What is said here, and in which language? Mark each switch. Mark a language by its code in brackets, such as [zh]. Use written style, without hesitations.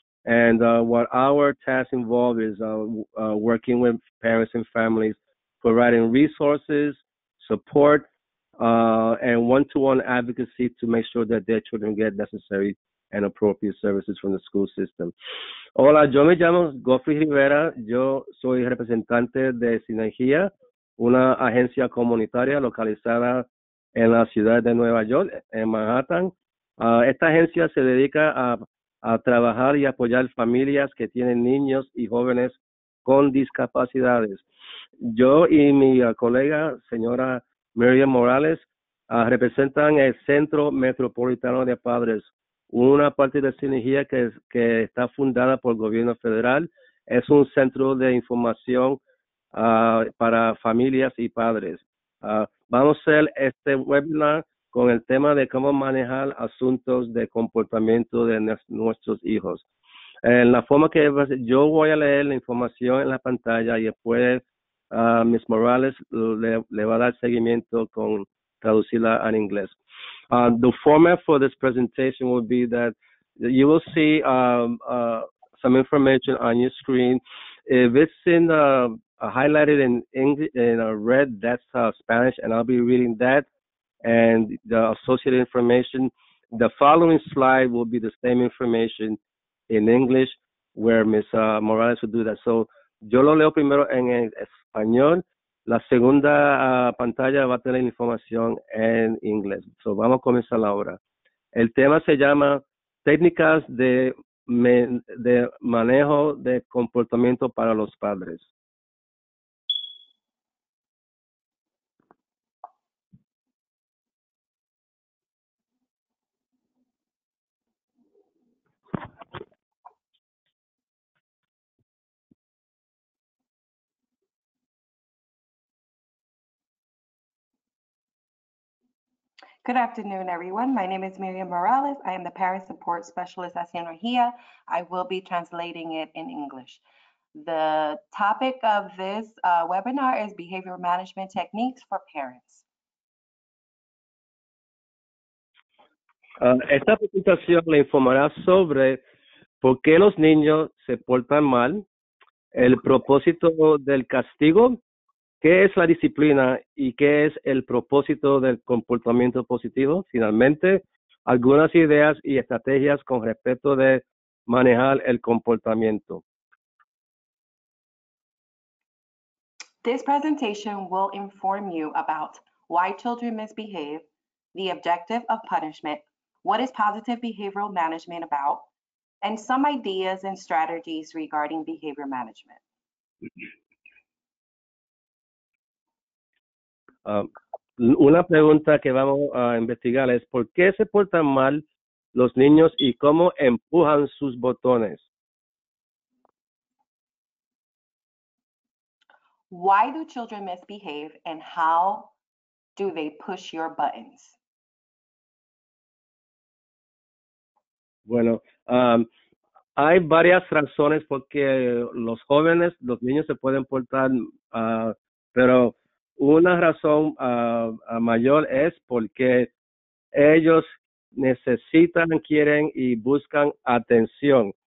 [en] And what our task involved is working with parents and families, providing resources, support, and one-to-one advocacy to make sure that their children get necessary and appropriate services from the school system. [es] Hola, yo me llamo Godfrey Rivera, yo soy representante de Sinergia, una agencia comunitaria localizada en la ciudad de Nueva York, en Manhattan. Esta agencia se dedica a trabajar y apoyar familias que tienen niños y jóvenes con discapacidades. Yo y mi colega, señora Miriam Morales, representan el Centro Metropolitano de Padres, una parte de Sinergia que está fundada por el gobierno federal. Es un centro de información para familias y padres. Vamos a hacer este webinar con el tema de cómo manejar asuntos de comportamiento de nuestros hijos. En la forma que yo voy a leer la información en la pantalla y después Ms. Morales le va a dar seguimiento con traducirla en inglés. [en] The format for this presentation will be that you will see some information on your screen. If it's highlighted in English in red, that's Spanish, and I'll be reading that and the associated information. The following slide will be the same information in English, where Ms. Morales will do that. [es] So yo lo leo primero en español. La segunda pantalla va a tener información en inglés. So vamos a comenzar ahora. El tema se llama técnicas de manejo de comportamiento para los padres. [en] Good afternoon, everyone. My name is Miriam Morales. I am the Parent Support Specialist at Synergia. I will be translating it in English. The topic of this webinar is Behavior Management Techniques for Parents. [es] Esta presentación le informará sobre por qué los niños se portan mal, el propósito del castigo, qué es la disciplina y qué es el propósito del comportamiento positivo. Finalmente, algunas ideas y estrategias con respecto de manejar el comportamiento. [en] This presentation will inform you about why children misbehave, the objective of punishment, what is positive behavioral management about, and some ideas and strategies regarding behavior management. [es] Una pregunta que vamos a investigar es ¿por qué se portan mal los niños y cómo empujan sus botones? [en] Why do children misbehave and how do they push your buttons? [es] Bueno, hay varias razones por qué los niños se pueden portar, pero una razón mayor es porque ellos necesitan, quieren y buscan atención.